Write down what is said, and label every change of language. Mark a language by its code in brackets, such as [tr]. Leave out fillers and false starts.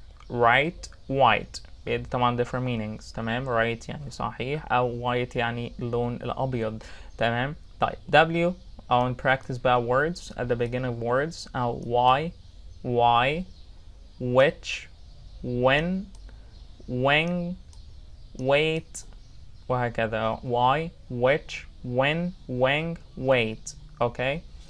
[en] Right, white [ar] بيدي طبعا [en] different meanings. [ar] تمام. right يعني صحيح أو white يعني اللون الأبيض. تمام. طيب [en] W أو practice [ar] بقى [en] words at the beginning of words أو why, which, when, wait [ar] وهكذا. [en] why, which, when, wait. Okay.